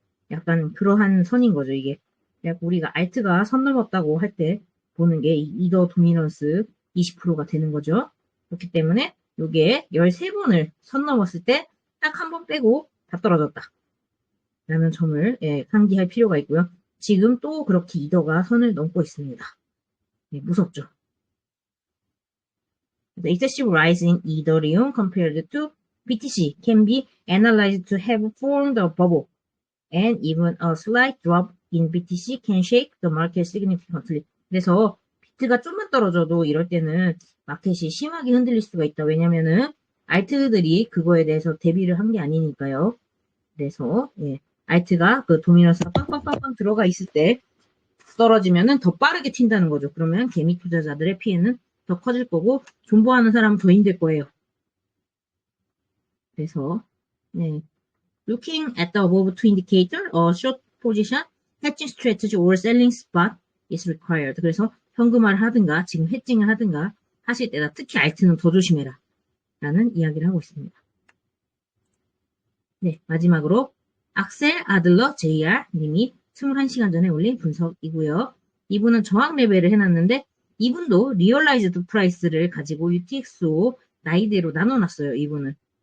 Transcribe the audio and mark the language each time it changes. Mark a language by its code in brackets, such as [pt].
[ko] 약간 그러한 선인 거죠, 이게. 우리가 알트가 선 넘었다고 할 때 보는 게 이더 도미넌스 20%가 되는 거죠. 그렇기 때문에 요게 13번을 선 넘었을 때 딱 한 번 빼고 다 떨어졌다. 라는 점을 상기할 필요가 있고요. 지금 또 그렇게 이더가 선을 넘고 있습니다. 무섭죠. [en] The excessive rise in Ethereum compared to BTC can be analyzed to have formed a bubble, and even a slight drop in BTC can shake the market significantly. [ko] 그래서 비트가 좀만 떨어져도 이럴 때는 마켓이 심하게 흔들릴 수가 있다. 왜냐면은 알트들이 그거에 대해서 대비를 한 게 아니니까요. 그래서 알트가 그 도미넌스가 빵빵빵빵 들어가 있을 때 떨어지면은 더 빠르게 튄다는 거죠. 그러면 개미 투자자들의 피해는 더 커질 거고 존버하는 사람은 더 힘들 거예요. 그래서 [en] Looking at the above two indicator, a short position, hedging strategy or selling spot is required. [ko] 그래서 현금화를 하든가 지금 해칭을 하든가 하실 때다. 특히 알트는 더 조심해라. 라는 이야기를 하고 있습니다. 네, 마지막으로 악셀 아들러 JR 님이 21시간 전에 올린 분석이고요. 이분은 저항 레벨을 해놨는데 이분도 리얼라이즈드 프라이스를 가지고 UTXO 나이대로 나눠놨어요. 이분은.